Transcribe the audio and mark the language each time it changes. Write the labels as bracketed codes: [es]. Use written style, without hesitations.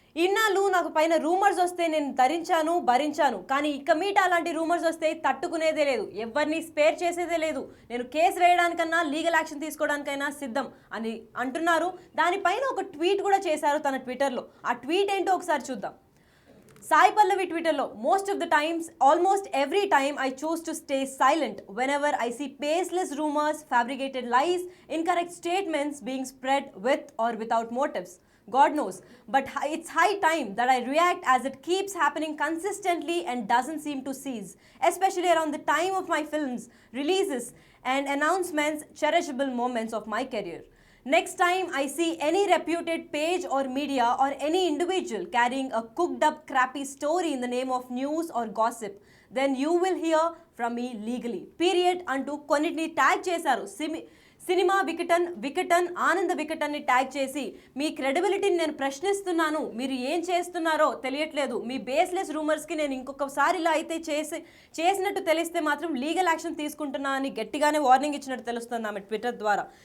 [te] ఇన్నాళ్ళు నాకు పైన రూమర్స్ వస్తే నేను భరించాను, కానీ ఇక మీట అలాంటి రూమర్స్ వస్తే తట్టుకునేదే లేదు, ఎవరిని స్పేర్ చేసేదే లేదు, నేను కేసు వేయడానికన్నా లీగల్ యాక్షన్ తీసుకోవడానికైనా సిద్ధం అని అంటున్నారు. దానిపైన ఒక ట్వీట్ కూడా చేశారు తన ట్విట్టర్లో. ఆ ట్వీట్ ఏంటో ఒకసారి చూద్దాం. [en] Sai Pallavi Twitterlo, most of the times, almost every time, I choose to stay silent whenever I see baseless rumors, fabricated lies, incorrect statements being spread with or without motives. God knows. But it's high time that I react, as it keeps happening consistently and doesn't seem to cease, especially around the time of my films, releases, and announcements, cherishable moments of my career. Next time I see any reputed page or media or any individual carrying a cooked up crappy story in the name of news or gossip, then you will hear from me legally. [te] Period. అంటూ కొన్నిటిని tag చేశారు. Cinema Vikatan ఆనంద వికటన్ని tag చేసి, మీ క్రెడిబిలిటీని నేను ప్రశ్నిస్తున్నాను, మీరు ఏం చేస్తున్నారో తెలియట్లేదు, మీ బేస్లెస్ రూమర్స్కి నేను ఇంకొకసారి ఇలా అయితే చేసినట్టు తెలిస్తే మాత్రం లీగల్ యాక్షన్ తీసుకుంటున్నా అని గట్టిగానే వార్నింగ్ ఇచ్చినట్టు తెలుస్తుంది ఆమె ట్విట్టర్ ద్వారా.